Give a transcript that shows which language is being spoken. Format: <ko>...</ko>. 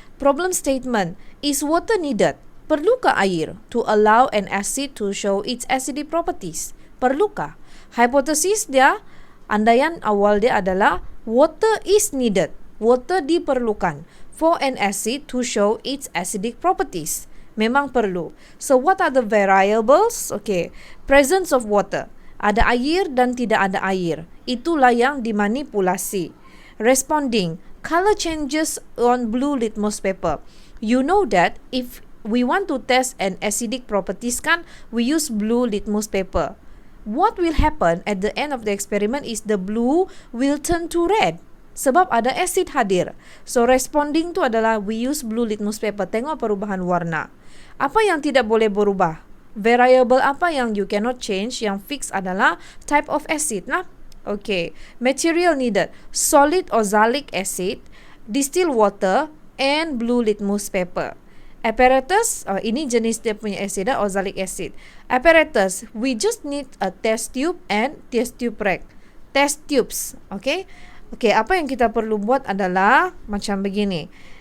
<en>Problem statement, is water needed?</en> <ms>Perlukah air</ms> <en>to allow an acid to show its acidic properties?</en> <ms>Perlukah? Hipotesis dia, andaian awal dia adalah</ms> <en>water is needed. Water diperlukan for an acid to show its acidic properties.</en> <ms>Memang perlu.</ms> <en>So what are the variables? Okay, presence of water.</en> <ms>Ada air dan tidak ada air. Itulah yang dimanipulasi.</ms> <en>Responding, color changes on blue litmus paper. You know that if we want to test an acidic properties kan, we use blue litmus paper. What will happen at the end of the experiment is the blue will turn to red.</en> <ms>Sebab ada asid hadir.</ms> <en>So responding tu adalah we use blue litmus paper.</en> <ms>Tengok perubahan warna. Apa yang tidak boleh berubah?</ms> <en>Variable</en> <ms>apa yang</ms> <en>you cannot change?</en> <ms>Yang fix adalah</ms> <en>type of acid</en> <ms>lah.</ms> <en>Okay. Material needed. Solid oxalic acid, distilled water, and blue litmus paper.</en> <ms>Apparatus, ini jenis dia punya acid, oxalic acid.</ms> <en>Apparatus, we just need a test tube and test tube rack. Test tubes, okay?</en> <ms>Okay, apa yang kita perlu buat adalah macam begini.</ms>